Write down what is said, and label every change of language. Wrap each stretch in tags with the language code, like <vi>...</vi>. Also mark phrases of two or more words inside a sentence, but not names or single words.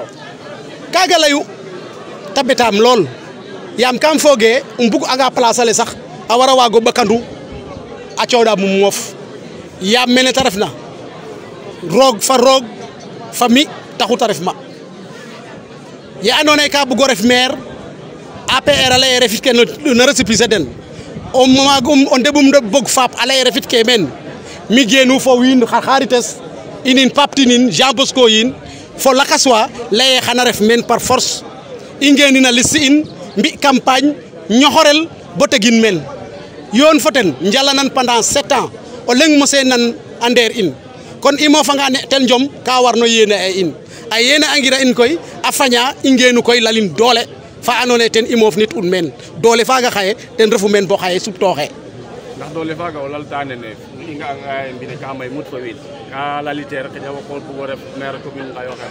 <srr>kaga leyu te betaam lool yaam kam fooge um bug anga place ale sax a wara waago ɓakandu a cooɗa mum moof yaam mene te refna roog fa mi taxu te ref ma ye andoona yee ka bugo ref maire APR a leye refit ke no récépissé den o maagum o ndeɓum bog faap a leye refit ke meen mi geenu fo wiin xarites inin paptinin Jean Bosco yin fo lakas wa leye xana ref meen</srr> <fr>par force</fr> <srr>i ngeenin a liste in mbi campagne ñoxorel bo tegin meen yoon fo ten njalanan pendant 7 ans o leng mose nan a ndeer in kon i moofanga ne ten jom ka warno yéene a in a yéene angira in koy a faña i ngeenu koy lalin doole fa andoona yee ten i moof nit un meen doole faaga xaye ten refu meen bo xaye suptooxe ndax doole faaga o lalta nene i nga'anga mbine ka may mut fo wiin ka laliteer xeƴa wo ko bugo ref maire commune Ngayokhem</srr>